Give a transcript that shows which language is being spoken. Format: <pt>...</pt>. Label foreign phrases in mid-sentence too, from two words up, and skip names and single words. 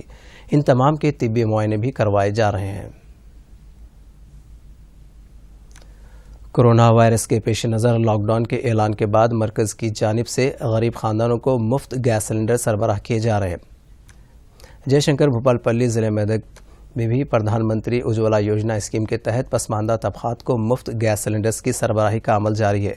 <ur>ان تمام کے طبی معائنے بھی کروائے جا رہے ہیں۔ کورونا وائرس کے پیش نظر لاک ڈاؤن کے اعلان کے بعد مرکز کی جانب سے غریب خاندانوں کو مفت گیس سلنڈر سربراہ کیے جا رہے ہیں۔ جے شنکر بھوپال پلی ضلع میدک میں بھی پردھان منتری اجولا یوجنا اسکیم کے تحت پسماندہ طبقات کو مفت گیس سلنڈرز کی سربراہی کا عمل جاری ہے۔</ur>